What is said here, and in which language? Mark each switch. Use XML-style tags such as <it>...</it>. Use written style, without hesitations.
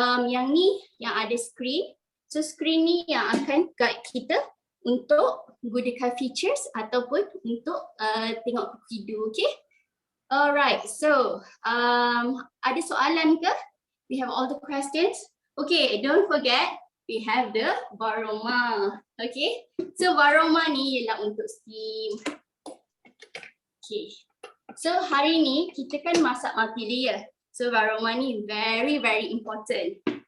<ms>Yang ni yang ada screen. So screen ni yang akan guide kita untuk gunakan features ataupun untuk tengok video. Okay? Alright, so ada soalan ke?</ms> <en>We have all the questions. Okay, don't forget we have the Varoma.</en> <ms>Okay, so Varoma ni ialah untuk steam. Okay, so hari ni kita kan masak multi layer.</ms> <en>So Varoma ni very very important.</en>